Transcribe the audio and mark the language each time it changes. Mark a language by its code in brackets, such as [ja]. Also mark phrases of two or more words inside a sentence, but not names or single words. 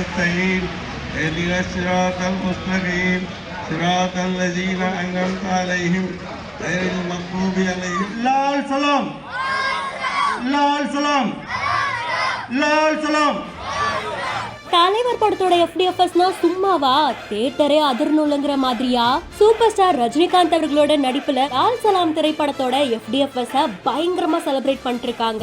[ar] النستعين اهدنا الصراط المستقيم صراط الذين أنعمت عليهم غير المغضوب عليهم. [ta] லால் சலாம் லால் சலாம் லால் சலாம். தலைவர் படத்தோட FDFSனா சும்மாவா, தியேட்டரே அதிர்னுலங்கிற மாதிரியா [en] super star [ta] ரஜினிகாந்த் அவர்களோட நடிப்புல லால் சலாம் திரைப்படத்தோட FDFS பயங்கரமா செலிப்ரேட் பண்ணிட்டு இருக்காங்க.